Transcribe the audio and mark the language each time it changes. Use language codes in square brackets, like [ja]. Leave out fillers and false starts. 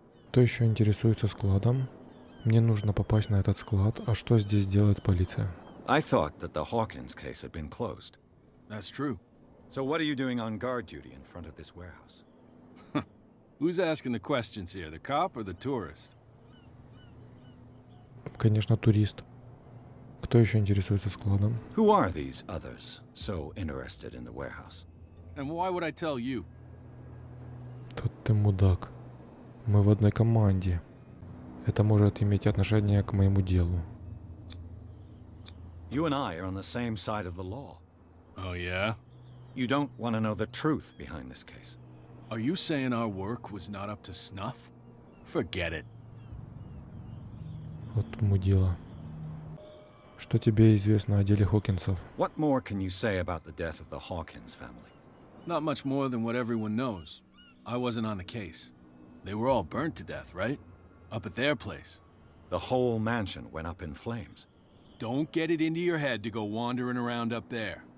[uk] Той, що інтересується складом. [ru] Мне нужно попасть на этот склад, а что здесь делает полиция? [en] I thought that the Hawkins case had been closed. That's true. So what are you doing on guard duty in front of this warehouse? Who's asking the questions here, the cop or the tourist? [ru] Конечно, турист. Кто еще интересуется складом? [en] Who are these others so interested in the warehouse? And why would I tell you? [ru] Тут ты мудак. Мы в одной команде. Это может иметь отношение к моему делу. [en] You and I are on the same side of the law. Oh, yeah? You don't want to know the truth behind this case. Are you saying our work was not up to snuff? Forget it. [ru] Вот мудила. Что тебе известно о деле Хокинсов? [en] What more can you say about the death of the Hawkins family? Not much more than what everyone knows. I wasn't on the case. They were all burnt to death, right? Up at their place. The whole mansion went up in flames. Don't get it into your head to go wandering around up there.